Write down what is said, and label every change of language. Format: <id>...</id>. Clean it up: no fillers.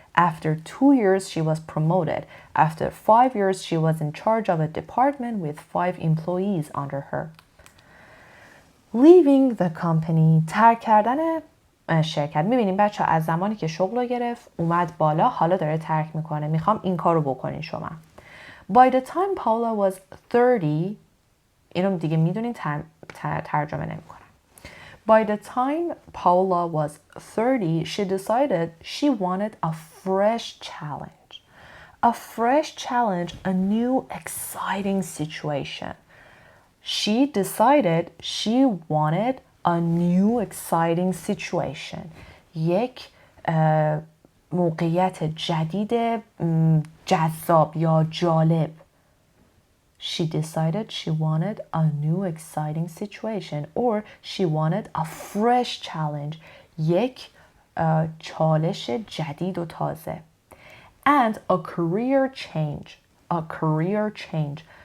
<en>After 2 years, she was promoted. After 5 years, she was in charge of a department with 5 employees under her. Leaving the company.</en> <fa>ترک کردن شرکت. میبینیم بچه از زمانی که شغل رو گرفت اومد بالا حالا داره ترک میکنه. میخوام این کار رو بکنین شما.</fa> <en>By the time Paula was 30,</en> <fa>اینو دیگه میدونین ترجمه نمیکنم.</fa> <en>By the time Paula was 30, she decided she wanted a fresh challenge. A fresh challenge, a new exciting situation. She decided she wanted a new exciting situation.</en> <fa>یک موقعیت جدید جذاب یا جالب.</fa> <en>She decided she wanted a new exciting situation or she wanted a fresh challenge.</en> <fa>یک چالش جدید و تازه.</fa> <en>And a career change. A career change.</en>